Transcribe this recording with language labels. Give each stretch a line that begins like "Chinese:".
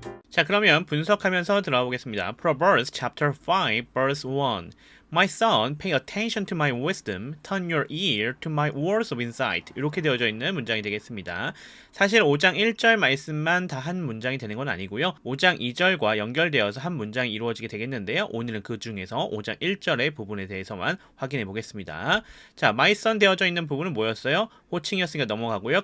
Korean: 자, 그러면 분석하면서 들어가 보겠습니다.
English: Proverbs chapter 5 verse 1. My son, pay attention to my wisdom, turn your ear to my words of insight.
Korean: 이렇게 되어져 있는 문장이 되겠습니다. 사실 5장 1절 말씀만 다 한 문장이 되는 건 아니고요. 5장 2절과 연결되어서 한 문장이 이루어지게 되겠는데요. 오늘은 그 중에서 5장 1절의 부분에 대해서만 확인해 보겠습니다. 자, my son 되어져 있는 부분은 뭐였어요? 호칭이었으니까 넘어가고요.